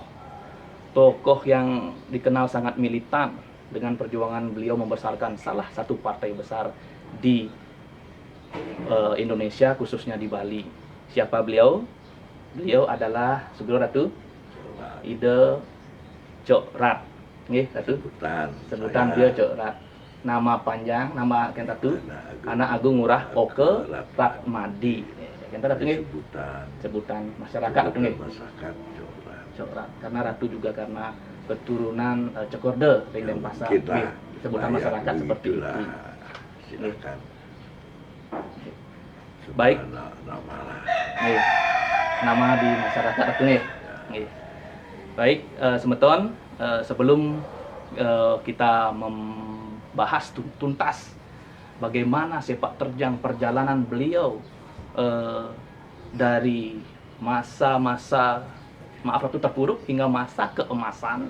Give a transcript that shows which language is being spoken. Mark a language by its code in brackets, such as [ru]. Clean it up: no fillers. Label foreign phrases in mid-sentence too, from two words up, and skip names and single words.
[id] Tokoh yang dikenal sangat militan dengan perjuangan beliau membesarkan salah satu partai besar di Indonesia, khususnya di Bali. Siapa beliau? Beliau adalah Sugeng Ratu Ida Cokrat. Nggih, Ratu. Sebutan beliau Cokrat. Nama panjang, nama Ken Ratu, Anak Agung Ngurah Oke Ratmadi. Ken Ratu nggih. Sebutan masyarakat Ratu nggih. Cokrat. Karena Ratu juga karena keturunan Cokorda ring Denpasar. Sebutan masyarakat seperti itu. Silakan. Baik. Nama di masyarakat itu nih. Baik, semeton, sebelum kita membahas tuntas bagaimana sepak terjang perjalanan beliau dari masa-masa Ratu terpuruk hingga masa keemasan.